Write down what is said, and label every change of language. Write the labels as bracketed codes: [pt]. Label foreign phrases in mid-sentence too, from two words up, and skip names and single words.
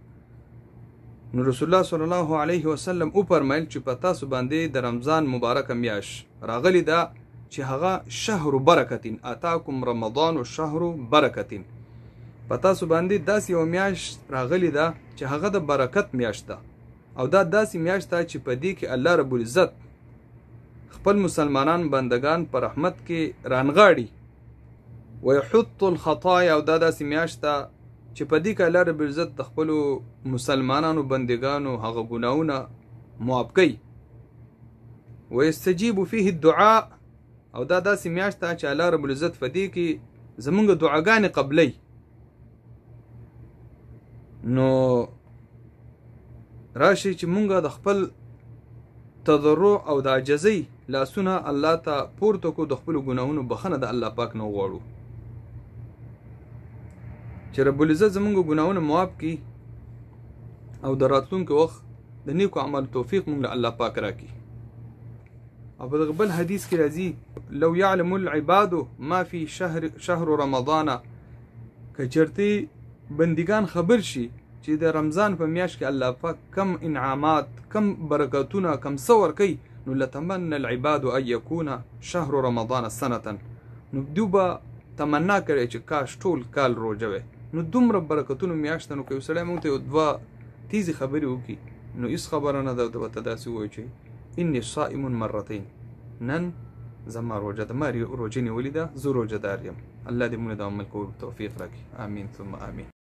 [ps] نو رسول الله [ar] صلی الله علیه وسلم [ps] او فرمایل چې په تاسو باندې د رمضان مبارک میاشت راغلی دا چې هغه [ar] شهر برکتین، اتاکم رمضان و شهر برکتین، [ps] په تاسو باندې داسې یو میاشت راغلی دا چې هغه د برکت میاشت ده، او دا داسې میاشت ده چې په دې کې [ar] الله رب العزت [ps] خپل مسلمانان بندگان پر رحمت کې رانغاړي. [ar] ويحط الخطايا، [ps] او دا داسې میاشت ده چې په دې کې [ar] الله رب العزت [ps] د خپلو مسلمانانو بندگانو هغه ګناهونه معاف کوي. [ar] ويستجيب فيه الدعاء، [ps] او دا داسې میاشت ده چې [ar] الله رب العزت [ps] په دې کې زمونږ دعاګانې قبلوي. نو راشي چې مونږ د خپل تضرع او د عجزۍ لاسونه الله ته پورته کو، د خپلو ګناهونو بخښنه د الله پاک نه وغواړو چې [ar] رب العزت [ps] زمونږ ګناهونه معاف کړي او د راتلونکي وخت د نیکو عمل توفیق مونږ له الله پاک راکړي. او په دغه بل حدیث کې راځي: [ar] لو يعلم العباد ما في شهر رمضان، [ps] که چرته بندگان خبر شي چې د رمضان په میاشت کې الله پاک کم انعامات، کم برکتونه، کم څه ورکوي، نو [ar] لتمنى العباد ان يكون شهر رمضان سنة، [ps] نو دوی به تمنا کړی چې کاش ټول کال روژه وی. نو دومره برکتونو میاشت نو که یو سړی مونږ ته یو دوه تیزې خبرې وکړي نو هېڅ خبره نه ده ورته داسې ووایي چې [ar] اني صائم مرتين، [ps] نن زما روژه ده، ما روژه نیولې ده، زه روژه دار یم. الله دې مونږ د عمل کولو توفیق راکړي. [ar] آمین ثم آمین.